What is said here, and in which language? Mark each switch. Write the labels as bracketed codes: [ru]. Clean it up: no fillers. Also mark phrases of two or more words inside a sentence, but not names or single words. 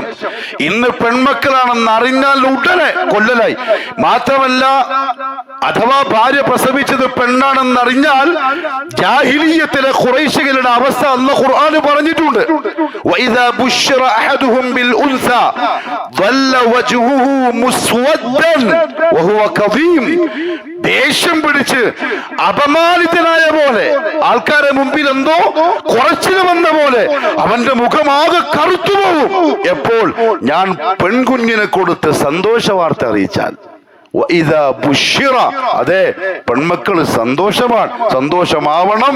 [ml] ഇന്ന് പെൺമക്കളാണെന്ന് അറിഞ്ഞാൽ ഉടനെ കൊല്ലലായി. മാത്രമല്ല, അഥവാ ഭാര്യ പ്രസവിച്ചത് പെണ്ണാണെന്ന് അറിഞ്ഞാൽ ജാഹിലിയ്യത്തിലെ ഖുറൈശികളുടെ അവസ്ഥ അല്ലാഹു ഖുർആനിൽ പറഞ്ഞിട്ടുണ്ട്. [ar] وإذا بشر أحدهم بالأنثى ظل وجهه مسودا وهو كظيم. [ml] ദേഷ്യം പിടിച്ച് അപമാനിതനായ പോലെ, ആൾക്കാരെ മുമ്പിൽ എന്തോ കുറച്ചിൽ വന്ന പോലെ അവന്റെ മുഖമാകെ കറുത്തുപോകും എപ്പോൾ ഞാൻ പെൺകുഞ്ഞിനെ കൊടുത്ത് സന്തോഷ വാർത്ത അറിയിച്ചാൽ. അതെ, പെൺമക്കള് സന്തോഷമാവണം.